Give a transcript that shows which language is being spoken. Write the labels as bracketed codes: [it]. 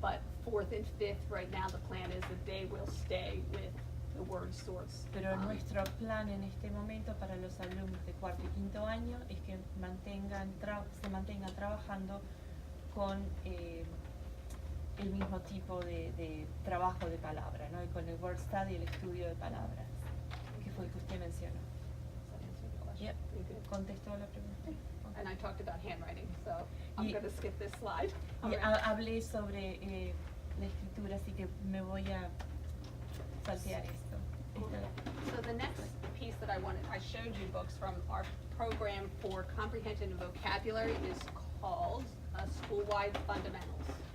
[en] But 4th and 5th, right now, the plan is that they will stay with the word sorts. [es] Pero nuestro plan en este momento para los alumnos de cuarto y quinto año es que se mantengan trabajando con el mismo tipo de trabajo de palabra, ¿no? Y con el word study, el estudio de palabras, que fue el que usted mencionó. [en] Does that answer your question? Yep. You good? [es] ¿Contestó la pregunta? [en] And I talked about handwriting, so I'm [es] Y- [en] going to skip this slide. [es] Y hablé sobre la escritura, así que me voy a saltear esto. [en] So the next piece that I showed you books from our program for comprehension and vocabulary is called School-Wide Fundamentals.